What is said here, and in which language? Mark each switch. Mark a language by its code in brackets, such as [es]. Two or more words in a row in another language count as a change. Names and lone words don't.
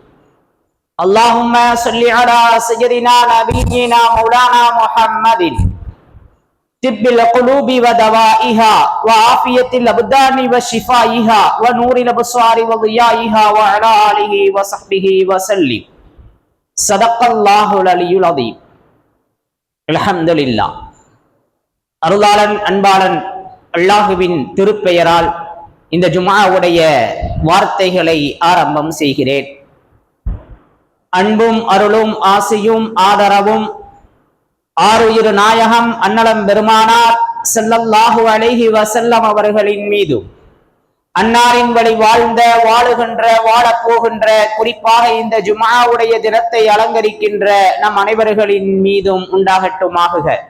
[ar] اللهم صل على سيدنا نبينا مولانا محمد طب القلوب ودوائها وعافية الأبدان وشفائها ونور الأبصار وضيائها وعلى آله وصحبه وسلم. صدق الله العلي العظيم. الحمد لله. [ta] அருளாளன் அன்பாளன் அல்லாஹுவின் திருப்பெயரால் இந்த ஜும்ஆவுடைய வார்த்தைகளை ஆரம்பம் செய்கிறேன். அன்பும் அருளும் ஆசையும் ஆதரவும் ஆருயிர் நாயகம் அன்னலம் பெருமானார் [ar] صلى الله عليه وسلم [ta] அவர்களின் மீதும், அன்னாரின் வழி வாழ்ந்த வாழுகின்ற வாழப்போகின்ற, குறிப்பாக இந்த ஜும்ஆவுடைய தினத்தை அலங்கரிக்கின்ற நம் அனைவர்களின் மீதும் உண்டாகட்டுமாகுக.